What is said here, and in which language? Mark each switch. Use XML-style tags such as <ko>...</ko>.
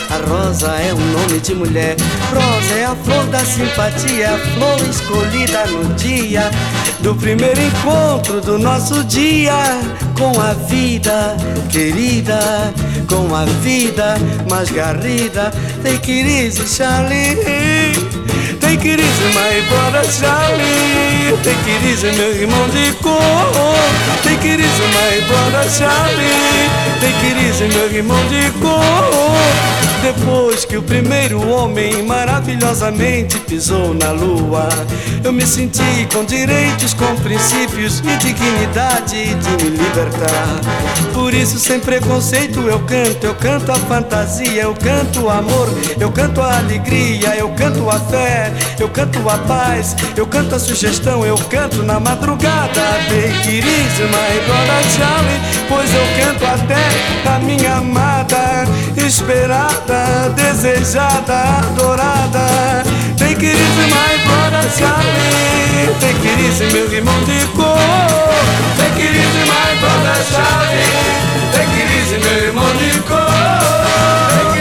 <pt>A rosa é um nome de mulher. Rosa é a flor da simpatia, a flor escolhida no dia do primeiro encontro do nosso dia. Com a vida, querida, com a vida mais garrida.</pt> <en>Take it easy, Charlie. Take it easy, my brother Charlie. Take it easy,</en> <pt>meu irmão de cor.</pt> <en>Take it easy, my brother Charlie. Take it easy,</en> <pt>meu irmão de cor. Depois que o primeiro homem maravilhosamente pisou na lua, eu me senti com direitos, com princípios e dignidade de me libertar. Por isso, sem preconceito, eu canto a fantasia, eu canto o amor, eu canto a alegria, eu canto a fé, eu canto a paz, eu canto a sugestão, eu canto na madrugada.</pt> <en>Take it easy, my brother Charlie,</en> <pt>pois eu canto até a minha amada, esperada, desejada, adorada.</pt> <en>Take it easy, my brother Charlie. Take it easy,</en> <pt>meu irmão de cor.</pt> <en>Take it easy, my brother Charlie. Take it easy,</en> <pt>meu irmão de cor.</pt>